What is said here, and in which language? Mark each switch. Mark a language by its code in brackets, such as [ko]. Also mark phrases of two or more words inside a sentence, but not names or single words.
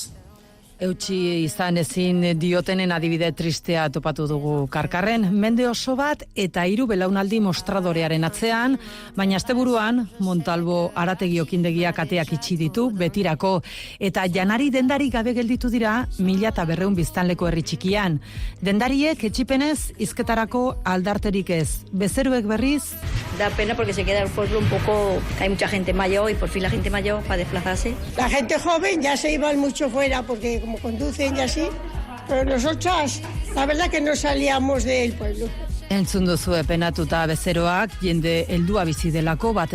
[eu] Eutsi izan ezin diotenen adibide tristea topatu dugu Karkarren, mende oso bat eta 3 belaunaldi mostradorearen atzean, baina asteburuan Montalbo arategi okindegiak ateak itxi ditu betirako, eta janari dendari gabe gelditu dira 1200 biztanleko herri txikian. Dendariek etxipenez hizketarako aldarterik ez. Bezeroek berriz, [es] da pena porque se queda el pueblo un poco, hay mucha gente mayor y por fin la gente mayor para desplazarse. La gente joven ya se iban mucho fuera porque como conducen y así, pero nosotras la verdad que no salíamos del pueblo. [eu] Entzun duzu penatuta bezeroak, jende heldua bizi delako batez